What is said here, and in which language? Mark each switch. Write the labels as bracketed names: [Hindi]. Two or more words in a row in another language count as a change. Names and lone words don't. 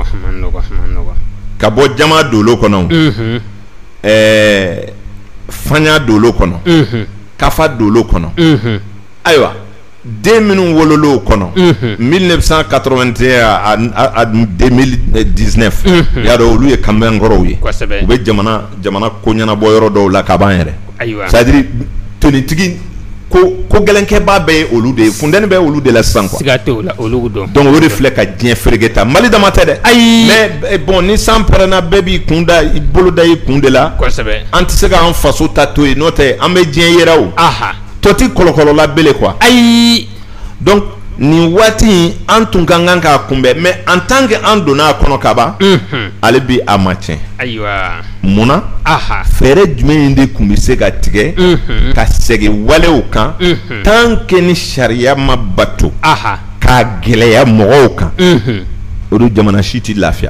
[Bambara] ka bɔ jama dolo kɔnɔ fanya dolo kɔnɔ kafa dolo kɔnɔ ayiwa den minnu wololo kɔnɔ 1981 à 2019 y'a dɔn olu ye kamalenkɔrɔw ye u bɛ jamana ko ɲɛnabɔ yɔrɔ dɔw la ka ban yɛrɛ [French] c'est à dire [Bambara] tonitigi ko gɛlɛnkɛba bɛɛ ye olu de ye funtɛni bɛ olu de la sisan quoi siga t'o la olu don donc o de filɛ ka diɲɛ ferege ta Mali dama tɛ dɛ ayi [French] mais bon [Bambara] ni san pɛrɛnna bɛɛ b'i kun da i bolo da i kun de la kosɛbɛ an tɛ se k'an faso ta to yen n'o tɛ an bɛ diɲɛ yera o tɔ ti kɔlɔkɔlɔla bele quoi ayi donc nin waati in an tun ka kan k'a kunbɛn [French] mais en tant que [Bambara] an donna a kɔnɔ ka ban ale bi a ma tiɲɛ ayiwa munna fɛɛrɛ jumɛn de tun bɛ se ka tigɛ ka segin walew kan [French] tant que [Bambara] ni sariya ma bato k'a gɛlɛya mɔgɔw kan olu jamana si tɛ lafiya